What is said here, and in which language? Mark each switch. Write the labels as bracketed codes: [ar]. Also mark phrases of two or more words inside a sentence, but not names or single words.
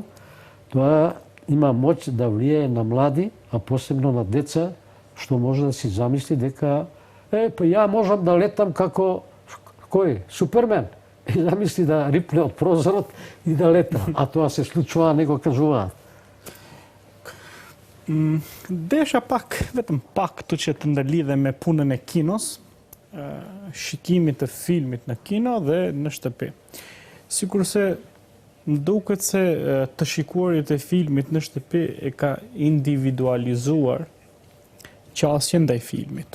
[mk] Тоа има моќ да влијае на млади, а посебно на деца, што може да си замисли дека па ја можам да летам како кој? Супермен. И замисли да рипне од прозорот и да лета. А тоа се случува, не го кажуваат. [sq] Desha pak, vetëm pak të që të ndërlidhe me punën e kinos, shikimit të filmit në kino dhe në shtëpi. Sikurse më duket se të shikuarit e filmit në shtëpi e ka individualizuar qasjen ndaj filmit.